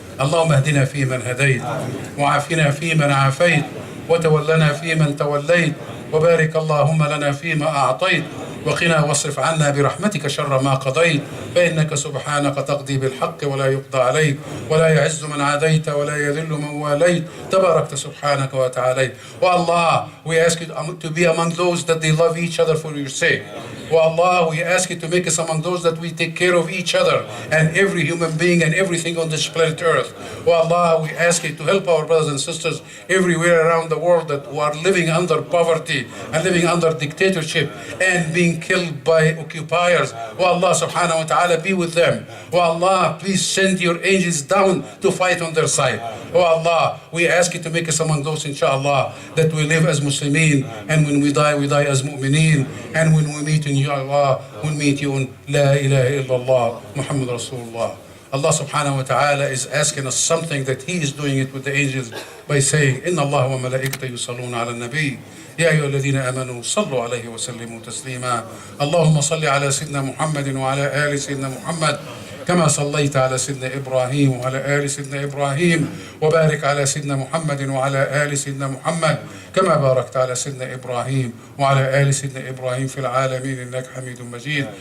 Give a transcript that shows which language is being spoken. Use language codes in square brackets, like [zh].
[ar] اللهم اهدنا فيمن هديت وعافنا فيمن عافيت وتولنا فيمن توليت وبارك اللهم لنا فيما أعطيت وقنا واصرف عنا برحمتك شر ما قضيت فإنك سبحانك تقضي بالحق ولا يقضى عليك ولا يعز من عاديت ولا يذل من واليت تباركت سبحانك وتعاليت. [en] Oh Allah, we ask you to be among those that they love each other for your sake. Oh Allah, we ask you to make us among those that we take care of each other and every human being and everything on this planet Earth. Oh Allah, we ask you to help our brothers and sisters everywhere around the world that who are living under poverty and living under dictatorship and being killed by occupiers. Oh Allah subhanahu wa ta'ala, be with them. Oh Allah, please send your angels down to fight on their side. Oh Allah, we ask you to make us among those, inshallah, that we live as Muslimin, and when we die as mu'mineen, and when we meet in you, Allah, we'll meet you in [ar] La ilaha illallah, Muhammad Rasulullah. [en] Allah subhanahu wa ta'ala is asking us something that He is doing it with the angels by saying, [ar] Inna Allah wa malaikata yusalluna ala nabi. يا أيها الذين آمنوا صلوا عليه وسلموا تسليما اللهم صل على سيدنا محمد وعلى آل سيدنا محمد كما صليت على سيدنا إبراهيم وعلى آل سيدنا إبراهيم وبارك على سيدنا محمد وعلى آل سيدنا محمد كما باركت على سيدنا إبراهيم وعلى آل سيدنا إبراهيم في العالمين إنك حميد مجيد.